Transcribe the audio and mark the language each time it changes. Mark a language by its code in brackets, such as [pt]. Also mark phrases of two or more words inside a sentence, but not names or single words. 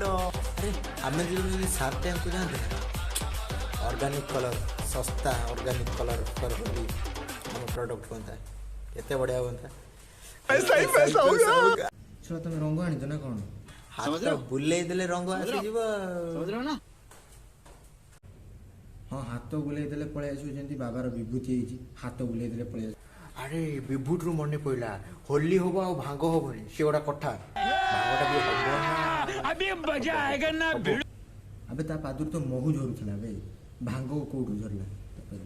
[or] ଆରେ ଆମେ ଯଦି ସାର୍କ ଟ୍ୟାଙ୍କକୁ ଯାଆନ୍ତେ ନା, [en] organic colour, [or] ଶସ୍ତା [en] organic colour [or] କରି ଆମ ପ୍ରଡ଼କ୍ଟ ହୁଅନ୍ତା, କେତେ ବଢ଼ିଆ ହୁଅନ୍ତା। ଛୁଆ ତମେ ରଙ୍ଗ ଆଣିଛ ନା କ'ଣ? ହାତ ବୁଲେଇ ଦେଲେ ରଙ୍ଗ ଆସିଯିବ। [hi] समझ रहे हो ना? [or] ହଁ, ହାତ ବୁଲେଇ ଦେଲେ ପଳେଇ ଆସିବ, ଯେମିତି ବାବାର ବିଭୂତି ହେଇଛି, ହାତ ବୁଲେଇ ଦେଲେ ପଳେଇ ଆସିବ। ଆରେ ବିଭୁତିରୁ ମନେ ପଇଲା, ହୋଲି ହବ ଆଉ ଭାଙ୍ଗ ହବନି, ସେ ଗୋଟେ କଥା। ଭାଙ୍ଗଟା ବି ହବ ନା। ଆବେ ତା ପାଦରୁ ତ ମହୁ ଝରୁଥିଲା, ବେ ଭାଙ୍ଗ କୋଉଠୁ ଝରିଲା ତା ପାଦରୁ?